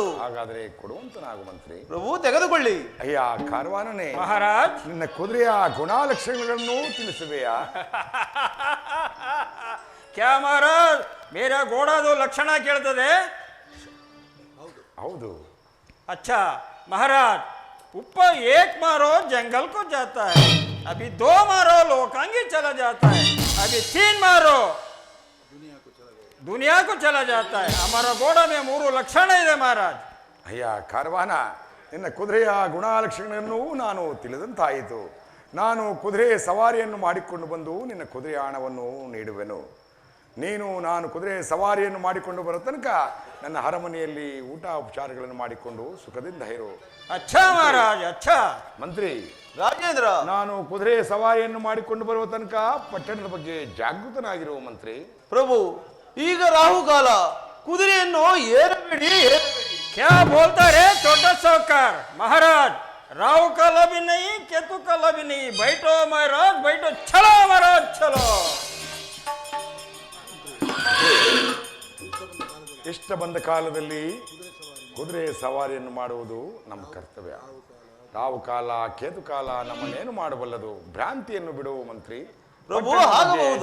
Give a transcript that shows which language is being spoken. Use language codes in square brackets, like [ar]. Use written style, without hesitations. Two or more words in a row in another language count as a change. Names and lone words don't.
[kn] ಹಾಗಾದ್ರೆ ಕೊಡುವಂತನಾಗು ಮಂತ್ರಿ. ಪ್ರಭು, ತೆಗೆದುಕೊಳ್ಳಿ. ಅಯ್ಯ ಕಾರ್ವಾನನೇ, ಮಹಾರಾಜ್, ನಿನ್ನ ಕುದುರೆಯ ಗುಣಲಕ್ಷಣಗಳನ್ನು ತಿಳಿಸುವೆಯಾ? [hi] क्या महाराज, मेरा घोड़ादु [kn] ಲಕ್ಷಣ ಕೇಳ್ತದೆ. ಹೌದು. [hi] अच्छा महाराज, ऊपर एक मारो जंगल को जाता है, अभी 2 मारो लोकांगी चला जाता है, अभी 3 मारो दुनिया को चला जाता है. हमारा घोड़ा में 3 लक्षण ಇದೆ ಮಹಾರಾಜ್. [kn] ಅಯ್ಯ ಕಾರ್ವಾನ, ನಿನ್ನ ಕುದುರೆಯ ಗುಣಲಕ್ಷಣಗಳನ್ನು ನಾನು ತಿಳಿದಂತಾಯಿತು. ನಾನು ಕುದುರೆ ಸವಾರಿಯನ್ನು ಮಾಡಿಕೊಂಡು ಬಂದು ನಿನ್ನ ಕುದುರೆಯ ಹಣವನ್ನು ನೀಡುವೆನು. ನಾನು ಕುದುರೆ ಸವಾರಿಯನ್ನು ಮಾಡಿಕೊಂಡು ಬರೋ ತನಕ ನನ್ನ ಅರಮನೆಯಲ್ಲಿ ಊಟ ಉಪಚಾರಗಳನ್ನು ಮಾಡಿಕೊಂಡು ಸುಖದಿಂದ ಇರು. [hi] अच्छा महाराज अच्छा. [kn] ಮಂತ್ರಿ ರಾಜೇಂದ್ರ, ನಾನು ಕುದುರೆ ಸವಾರಿಯನ್ನು ಮಾಡಿಕೊಂಡು ಬರುವ ತನಕ ಪಟ್ಟಣದ ಬಗ್ಗೆ ಜಾಗೃತನಾಗಿರುವ ಮಂತ್ರಿ. ಪ್ರಭು, ಈಗ ರಾಹುಕಾಲ, ಕುದುರೆಯನ್ನು ಏರಬೇಡಿ. [hi] क्या बोलता रे छोटा सावकार? महाराज, राहु काला भी नहीं, केतु काला भी नहीं, बैठो महाराज बैठो, चलो महाराज चलो. [kn] ಇಷ್ಟ ಬಂದ ಕಾಲದಲ್ಲಿ ಕುದುರೆ ಸವಾರಿಯನ್ನು ಮಾಡುವುದು ನಮ್ಮ ಕರ್ತವ್ಯ. ರಾವು ಕಾಲ ಕೇತು ಕಾಲ ನಮ್ಮನ್ನೇನು ಮಾಡಬಲ್ಲದು? ಭ್ರಾಂತಿಯನ್ನು ಬಿಡುವ ಮಂತ್ರಿ. ಪ್ರಭು, ಪಟ್ಟಣದ ಬಗ್ಗೆ ಆಗಬಹುದು.